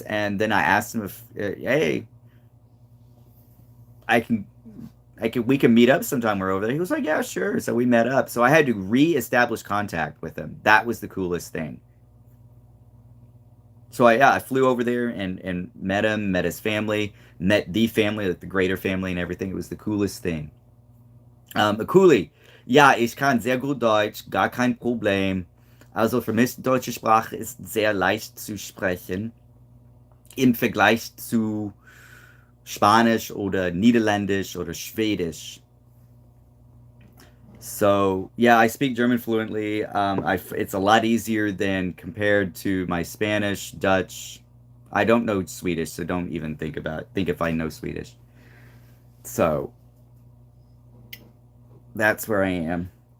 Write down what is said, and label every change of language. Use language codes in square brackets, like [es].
[en] And then I asked him if, hey, I can we can meet up sometime. We're over there. He was like, yeah, sure. So we met up. So I had to re-establish contact with him. That was the coolest thing. So I flew over there and met him, met his family, met the family, like the greater family and everything. It was the coolest thing. [de] Cooley, ja, ich kann sehr gut Deutsch, gar kein Problem. Also für mich, deutsche Sprache ist sehr leicht zu sprechen im Vergleich zu Spanisch oder Niederländisch oder Schwedisch. [en] So yeah, I speak German fluently. It's a lot easier than compared to my Spanish, Dutch. I don't know Swedish, so don't even think if I know Swedish. So that's where I am.